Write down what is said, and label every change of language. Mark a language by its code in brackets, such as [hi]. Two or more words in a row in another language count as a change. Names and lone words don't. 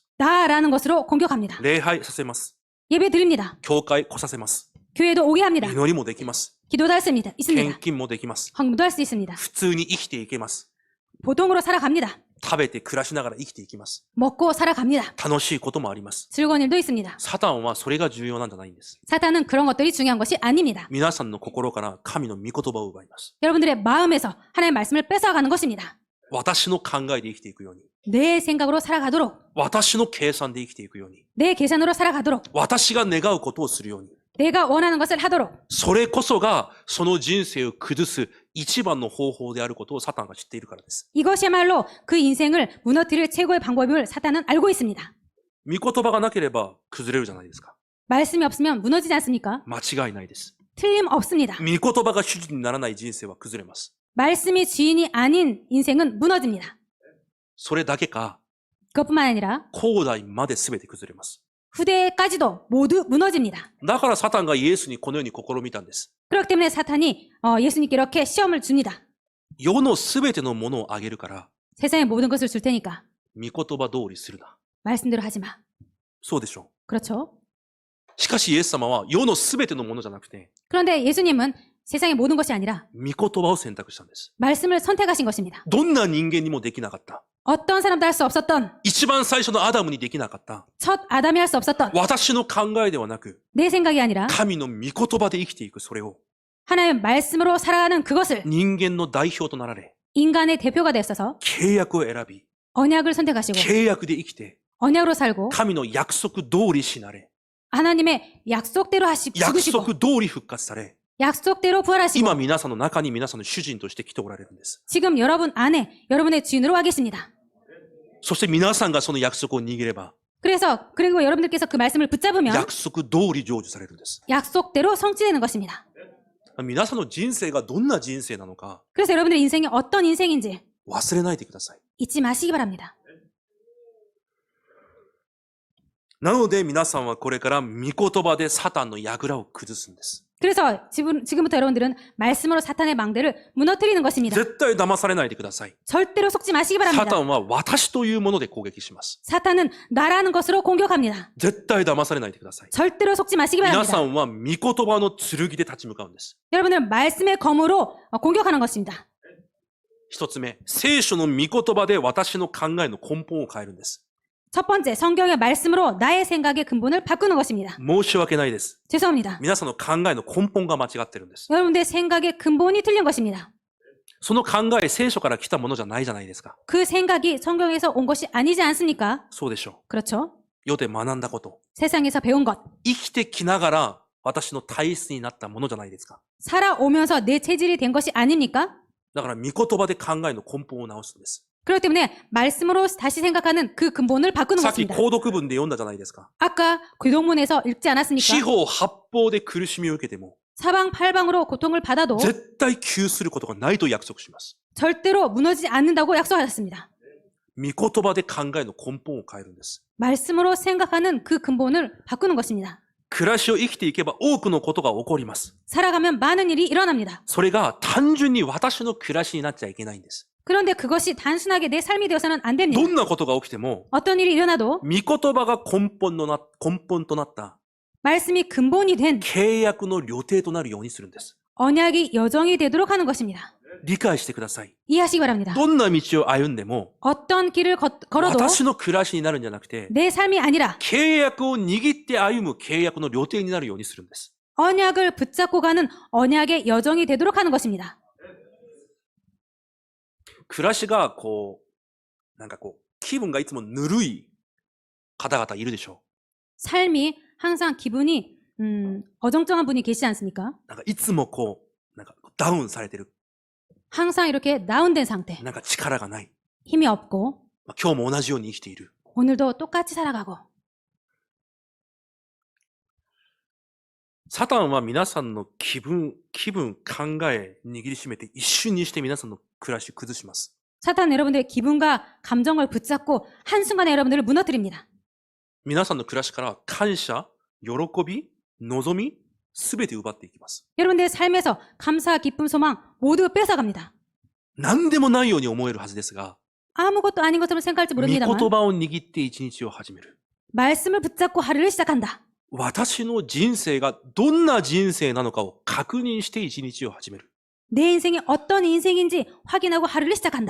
[ko] 나라는 것으로 공격합니다. [ja] 礼拝させます。 [ko] 예배 드립니다. [ja] 教会来させます。 [ko] 교회도 오게 합니다. [ja] 祈りもできます。 [ko] 기도도 할 수 있습니다. [ja] 献金もできます。 [ko] 헌금도 할 수 있습니다. [ja] 普通に生きていけます。 [ko] 보통으로 살아갑니다. [ja] 食べて暮らしながら生きていきます。 [ko] 먹고 살아갑니다. [ja] 楽しいこともあります。 [ko] 즐거운 일도 있습니다. [ja] サタンはそれが重要なんじゃないんです。 [ko] 사탄은 그런 것들이 중요한 것이 아닙니다. [ja] 皆さんの心から神の御言葉を奪います。 [ko] 여러분들의 마음에서 하나님의 말씀을 뺏어가는 것입니다. [ja] 私の考えで生きていくように。 [ko] 내 생각으로 살아가도록 [ja] 私の計算で生きていくように。 [ko] 내 계산으로 살아가도록 [ja] 私が願うことをするように。 [ko] 내가 원하는 것을 하도록 [ja] それこそがその人生を崩す一番の方法であることをサタンが知っているからです。 [ko] 이것이야말로 그 인생을 무너뜨릴 최고의 방법임을 사탄은 알고 있습니다. [ja] 御言葉がなければ崩れるじゃないですか。 [ko] 말씀이 없으면 무너지지 않습니까? [ja] 間違いないです。 [ko] 틀림없습니다. [ja] 御言葉が主人にならない人生は崩れます。 [ko] 말씀이 주인이 아닌 인생은 무너집니다. [ja] それだけか、 [ko] 그것뿐만 아니라 [ja] 後代まで全て崩れます。 [ko] 후대까지도 모두 무너집니다. [ja] だからサタンがイエスにこのように試みたんです。 [ko] 그렇기 때문에 사탄이 예수님께 이렇게 시험을 줍니다. [ja] 世の全てのものをあげるから、 [ko] 세상의 모든 것을 줄 테니까 [ja] 御言葉通りするな。 [ko] 말씀대로 하지 마. [ja] そうでしょ [ko] 그렇죠? [ja] う。しかしイエス様は世の全てのものじゃなくて、 [ko] 그런데 예수님은 세상의 모든 것이 아니라 [ja] 御言葉を選択したんです。 [ko] 말씀을 선택하신 것입니다. [ja] どんな人間にもできなかった。 [ko] 어떤 사람도 할 수 없었던 [ja] 一番最初のアダムにできなかった。 [ko] 첫 아담이 할 수 없었던 [ja] 私の考えではなく、 [ko] 내 생각이 아니라 [ja] 神の御言葉で生きていくそれを、 [ko] 하나님의 말씀으로 살아가는 그것을 [ja] 人間の代表となられ、 [ko] 인간의 대표가 되었어서 [ja] 契約を選び、 [ko] 언약을 선택하시고 [ja] 契約で生きて、 [ko] 언약으로 살고 [ja] 神の約束通り死なれ、 [ko] 하나님의 약속대로 [ja] 約 [ko] 죽으시고 [ja] 束通り復活され、 [ko] 약속대로 부활하시고 [ja] 今皆さんの中に皆さんの主人として来ておられるんです。 [ko] 지금 여러분 안에 여러분의 주인으로 와 계십니다. [ja] そして皆さんがその約束を握れば、 [ko] 그리고 여러분들께서 그 말씀을 붙잡으면 [ja] 約束通り成就されるんです。 [ko] 약속대로 성취되는 것입니다. [ja] 皆さんの人生がどんな人生なのか [ko] 그래서 여러분들의 인생이 어떤 인생인지 [ja] 忘れないでください。 [ko] 잊지 마시기 바랍니다. [ja] なので皆さんはこれから御言葉でサタンの櫓を崩すんです。 [ko] 그래서 지금부터 여러분들은 말씀으로 사탄의 망대를 무너뜨리는 것입니다. [ja] 絶対騙されないでください。 [ko] 절대로 속지 마시기 [ja] サ [ko] 바랍니다. [ja] タンは私というもので攻撃します。 [ko] 사탄은 나라는 것으로 공격합니다. [ja] 絶対騙されないでください。 [ko] 절대로 속지 마시기 [ja] 皆 [ko] 바랍니다. [ja] さんは御言葉の剣で立ち向かうんです。 [ko] 여러분들은 말씀의 검으로 공격하는 것입니다. [ja] 一つ目、聖書の御言葉で私の考えの根本を変えるんです。 [ko] 첫 번째, 성경의 말씀으로 나의 생각의 근본을 바꾸는 것입니다. [ja] 申し訳ないです。 [ko] 죄송합니다. [ja] 皆さんの考えの根本が間違ってるんです。 [ko] 여러분들의 생각의 근본이 틀린 것입니다. [ja] その考え、聖書から来たものじゃないじゃないですか。 [ko] 그 생각이 성경에서 온 것이 아니지 않습니까? [ja] そうでしょ [ko] 그렇죠? [ja] う。世で学んだこと。 [ko] 세상에서 배운 것. [ja] 生きてきながら私の体質になったものじゃないですか。 [ko] 살아오면서 내 체질이 된 것이 아닙니까? [ja] だから御言葉で考えの根本を直すんです。 [ko] 그렇기 때문에 말씀으로 다시 생각하는 그 근본을 바꾸는 [ja] さっき [ko] 것입니다. [ja] 購読文で読んだじゃないですか。 [ko] 아까 교동문에서 읽지 않았습니까? [ja] 四方八方で苦しみを受けても、 [ko] 사방팔방으로 고통을 받아도 [ja] 絶対窮することがないと約束します。 [ko] 절대로 무너지지 않는다고 약속하셨습니다. [ja] 御言葉で考えの根本を変えるんです。 [ko] 말씀으로 생각하는 그 근본을 바꾸는 것입니다. [ja] 暮らしを生きていけば多くのことが起こります。 [ko] 살아가면 많은 일이 일어납니다. [ja] それが単純に私の暮らしになっちゃいけないんです。 [ko] 그런데 그것이 단순하게 내 삶이 되어서는 안 됩니다. [ja] どんなことが起きても [ko] 어떤 일이 일어나도 [ja] 御言葉が根本となった [ko] 말씀이 근본이 된 [ja] 契約の旅程となるようにするんです。 [ko] 언약이 여정이 되도록 하는 것입니다. [ja] 理解してください。 [ko] 이해하시기 바랍니다. [ja] どんな道を歩んでも [ko] 어떤 길을 걸어도 [ja] 私の暮らしになるんじゃなくて [ko] 내 삶이 아니라 [ja] 契約を握って歩む契約の旅程になるようにするんです。 [ko] 언약을 붙잡고 가는 언약의 여정이 되도록 하는 것입니다. [ja] 暮らしが気分がいつもぬるい方々いるでしょ [ko] 삶이 항상 기분이 어정쩡한 분이 계시지 않습니까? [ja] う。いつもダウンされてる。 [ko] 항상 이렇게 다운된 상태, [ja] 力がない。 [ko] 힘이 없고 [ja] 今日も同じように生きている。 [ko] 오늘도 똑같이 살아가고 [ja] サタンは皆さんの気分、考え、握りしめて一瞬にして皆さんの暮らしを崩します。 [ko] 사탄은 여러분들의 기분과 감정을 붙잡고 한순간에 여러분들을 무너뜨립니다. [ja] 皆さんの暮らしから感謝、喜び、望み、すべて奪っていきます。 [ko] 여러분들의 삶에서 감사, 기쁨, 소망 모두 뺏어갑니다. [ja] 何でもないように思えるはずですが、 [ko] 아무것도 아닌 것처럼 생각할지 [ja] 御言 [ko] 모릅니다만 [ja] 葉を握って一日を始める。 [ko] 말씀을 붙잡고 하루를 시작한다. [ja] 私の人生がどんな人生なのかを確認して一日を始める。 [ko] 내 인생이 어떤 인생인지 확인하고 하루를 시작한다.